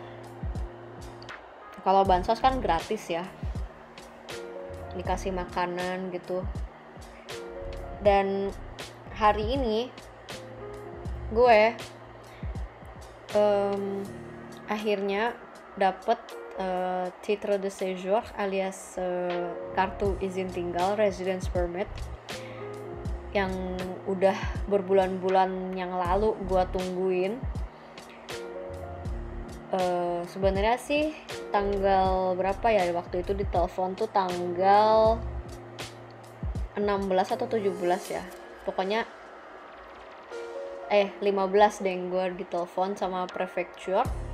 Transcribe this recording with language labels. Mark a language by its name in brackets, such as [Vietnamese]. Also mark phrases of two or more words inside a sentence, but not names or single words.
[Indonesian] Kalau bansos kan gratis ya, dikasih makanan gitu. Dan hari ini gue akhirnya dapet [French] titre de séjour [Indonesian] alias kartu izin tinggal, [English] residence permit, [Indonesian] yang udah berbulan-bulan yang lalu gue tungguin. Sebenarnya sih tanggal berapa ya waktu itu ditelepon tuh, tanggal 16 atau 17 ya, pokoknya 15 deh gue ditelepon sama prefecture.